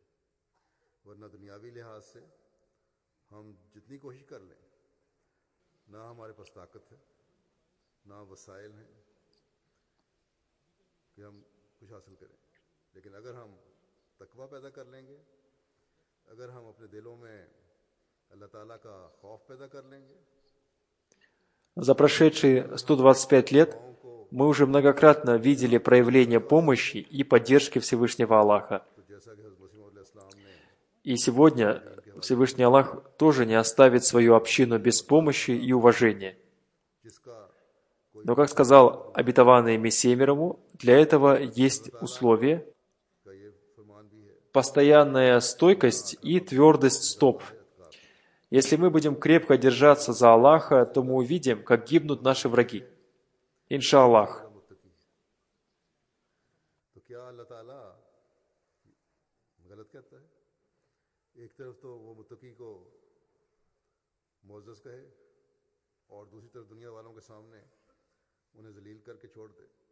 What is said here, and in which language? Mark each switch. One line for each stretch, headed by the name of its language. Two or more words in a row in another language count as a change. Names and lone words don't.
Urdu: ورنہ دنیاوی لحاظ سے ہم جتنی کوشش کر لیں، نہ ہمارے پاس طاقت ہے، نہ وسائل ہیں کہ ہم کچھ حاصل کریں، لیکن اگر ہم تقویٰ پیدا کر لیں گے، اگر ہم اپنے دلوں میں اللہ تعالیٰ کا خوف پیدا کر لیں گے,
Russian: За прошедшие 125 лет мы уже многократно видели проявление помощи и поддержки Всевышнего Аллаха.
Urdu: تو جیسا کہ حضرت مسیح موعود علیہ السلام نے
Russian: И сегодня Всевышний Аллах тоже не оставит свою общину без помощи и уважения.
Urdu: جس کا کوئی
Russian: Но, как сказал обетованный Мессия мир ему, для этого есть условия,
Urdu: کا یہ فرمان بھی ہے
Russian: постоянная стойкость и твердость стоп. Если мы будем крепко держаться за Аллаха, то мы увидим, как гибнут наши враги. Иншаллах.
Urdu: मुत्तकी। تو کیا اللہ تعالیٰ غلط کہتا ہے? ایک طرف تو وہ متقی کو معزز کہے اور دوسری طرف دنیا والوں کے سامنے انہیں ذلیل کر کے چھوڑ دے?